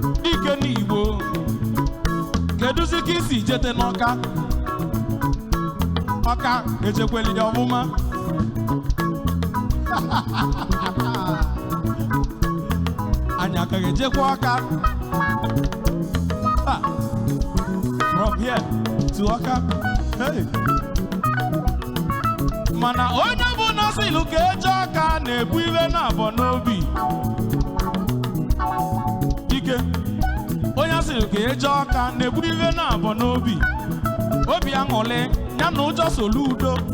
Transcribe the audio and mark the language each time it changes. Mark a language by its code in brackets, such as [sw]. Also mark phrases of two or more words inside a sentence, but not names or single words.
[ig] Ike n'Igbo. Kedụzi ka i si jete n'Ọka? Ọka echekweli ya ọfụma. Anyị aka ga-ejekwa Ọka. Ha. [en] From here to Ọka. Hey. [ig] Mana onye bụ na sịlụ ka eje Ọka na-ebu iwe na-abọ n'obi. Ike. Onye sịlụ ka eje Ọka na-ebu iwe na-abọ n'obi. Obi aṅụlị, ya na ụjọ solu udo.